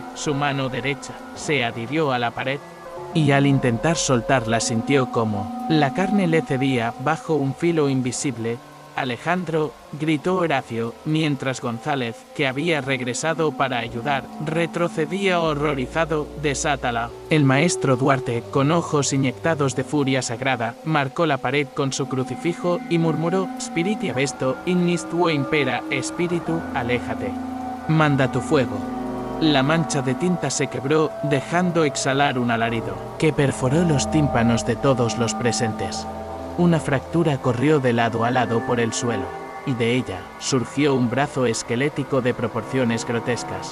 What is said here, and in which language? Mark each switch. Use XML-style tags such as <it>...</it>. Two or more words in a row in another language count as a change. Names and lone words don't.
<es>Su mano derecha se adhirió a la pared, y al intentar soltarla sintió como la carne le cedía bajo un filo invisible. «Alejandro», gritó Horacio, mientras González, que había regresado para ayudar, retrocedía horrorizado. «Desátala». El maestro Duarte, con ojos inyectados de furia sagrada, marcó la pared con su crucifijo y murmuró:</es> <la>«Spiritia vesto, ignis tuo impera,</la> <es>espíritu, aléjate. Manda tu fuego». La mancha de tinta se quebró, dejando exhalar un alarido que perforó los tímpanos de todos los presentes. Una fractura corrió de lado a lado por el suelo, y de ella surgió un brazo esquelético de proporciones grotescas.</es>